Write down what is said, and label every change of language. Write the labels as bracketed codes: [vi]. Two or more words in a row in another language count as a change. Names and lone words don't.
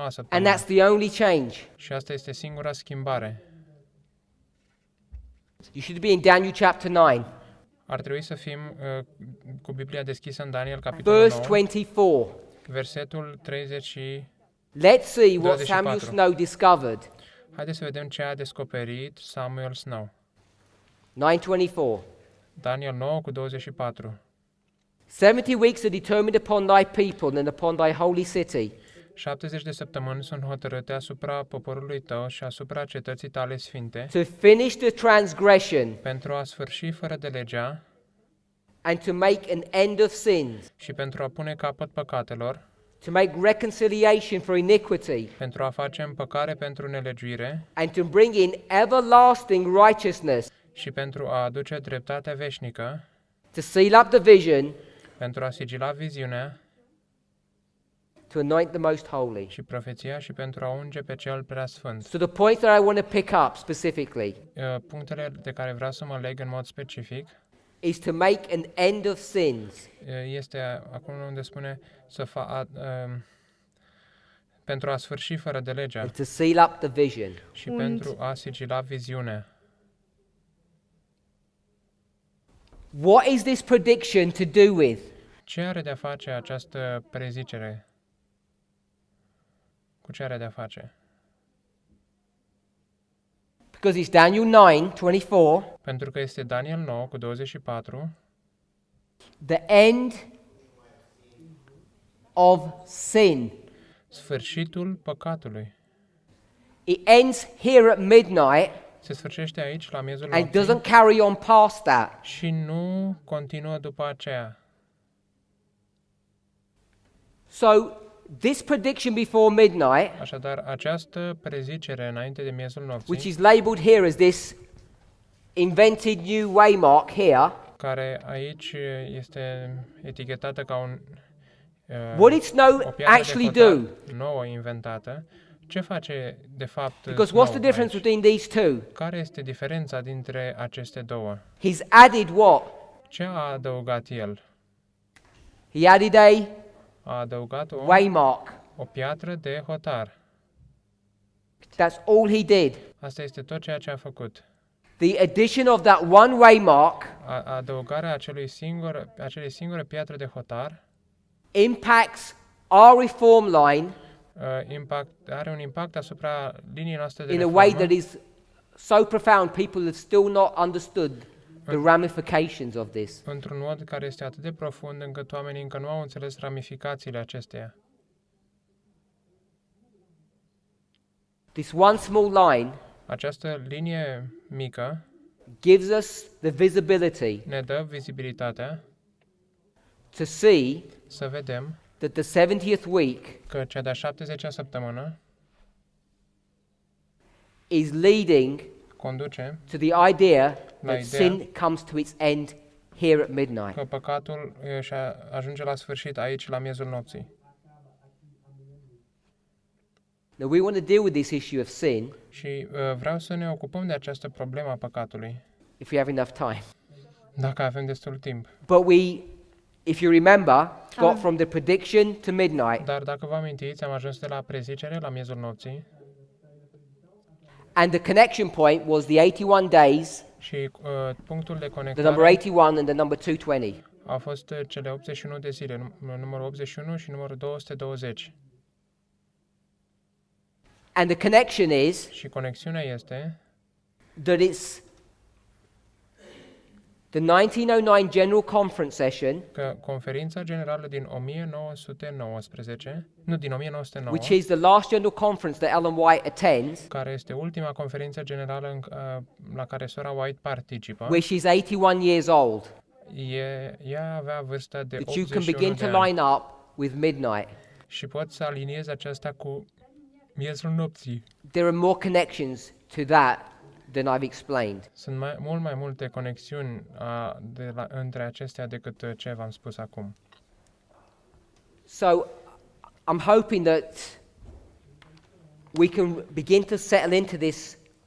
[en] and [ro] săptămână. [en] that's the only change. [ro] Și asta este singura schimbare. [en] You should be in Daniel chapter 9, [ro] Ar trebui să fim cu Biblia deschisă în Daniel, capitolul [en] verse 9, 24. [ro] versetul 30. [en] Let's see what 24. Samuel Snow discovered. [ro] Haideți să vedem ce a descoperit Samuel Snow. 9:24. Daniel 9 cu 24. [en] 70 weeks are determined upon thy people and upon thy holy city, [ro] 70 de săptămâni sunt hotărâte asupra poporului tău și asupra cetății tale sfinte, [en] to finish the transgression [ro] pentru a sfârși fără de legea [en] and to make an end of sins, [ro] și pentru a pune capăt păcatelor, [en] to make reconciliation for iniquity, [ro] pentru a face împăcare pentru nelegiuire [en] and to bring in everlasting righteousness, [ro] și pentru a aduce dreptatea veșnică, [en] to seal up the vision, [ro] pentru a sigila viziunea [en] to anoint the most holy. [ro] și profeția și pentru a unge pe cel preasfânt. [en] So the point that I want to pick up specifically [ro] Punctele de care vreau să mă leg în mod specific [en] is to make an end of sins, [ro] este acum unde spune pentru a sfârși fără de legea [en] and to seal up the vision. [ro] și pentru a sigila viziunea. [en] What is this prediction to do with? [ro] Ce are de-a face această prezicere? Cu ce are de-a face? [en] Because it's Daniel 9:24, [ro] Pentru că este Daniel 9 cu 24, [en] the end of sin. [ro] sfârșitul păcatului. [en] It ends here at midnight [ro] Se sfârșește aici la miezul [en] and [ro] nopții [en] doesn't carry on past that. [ro] și nu continuă după aceea. [en] So this prediction before midnight, [ro] Așadar, această prezicere înainte de miezul [en] which [ro] nopții, [en] is labeled here as this invented new waymark here, [ro] care aici este etichetată ca un [en] what did Snow [ro] o piatră [en] actually [ro] de [en] do? [ro] hotar nouă inventată, ce face de fapt [en] Because Snow what's the difference [ro] aici? [en] between these two? [ro] Care este diferența dintre aceste două? [en] He's added what? [ro] Ce a adăugat el? [en] He added [ro] A adăugat [en] a waymark. [ro] o piatră de hotar. [en] That's all he did. [ro] Asta este tot ceea ce a făcut. [en] The addition of that one waymark [ro] Adăugarea acelei singure piatră de hotar [en] impacts our reform line [ro] are un impact asupra liniei noastre de [en] in a way [ro] reformă [en] that is so profound people have still not understood the ramifications of this. [ro] într-un mod care este atât de profund încât oamenii încă nu au înțeles ramificațiile acesteia. [en] This one small line [ro] Această linie mică [en] gives us the visibility [ro] ne dă vizibilitatea [en] to see [ro] să vedem [en] that the 70th week [ro] că cea de-a 70-a săptămână [en] is leading [ro] conduce [en] to the idea [ro] La [en] that [ro] ideea [en] sin comes to its end here at midnight. [ro] că păcatul ajunge la sfârșit aici la miezul nopții. [en] Now we want to deal with this issue of sin [ro] Și vreau să ne ocupăm de această problemă a păcatului, [en] if we have enough time. [ro] dacă avem destul timp. [en] But we, if you remember, got from the prediction to midnight, [ro] Dar dacă vă amintiți, am ajuns de la prezicere la miezul nopții [en] and the connection point was the 81 days, [ro] și punctul de [en] the number [ro] conectare [en] 81 and the number 220. [ro] au fost cele 81 de zile, numărul 81 și numărul 220. [en] And the connection is [ro] Și conexiunea este [en] that it's the 1909 General Conference session, [ro] că conferința generală din 1919, nu din 1909, [en] which is the last General Conference that Ellen White attends, [ro] care este ultima conferință generală la care sora White participă, [en] where she's 81 years old, [ro] ea avea vârsta de [en] that you can begin 81 to [ro] de ani. [en] line up with midnight. [ro] Și poți să aliniezi aceasta cu miezul nopții. [en] There are more connections to that than I've explained. [ro] Sunt mult mai multe conexiuni între acestea decât ce v-am spus acum. [en] So I'm hoping that we can begin to settle into this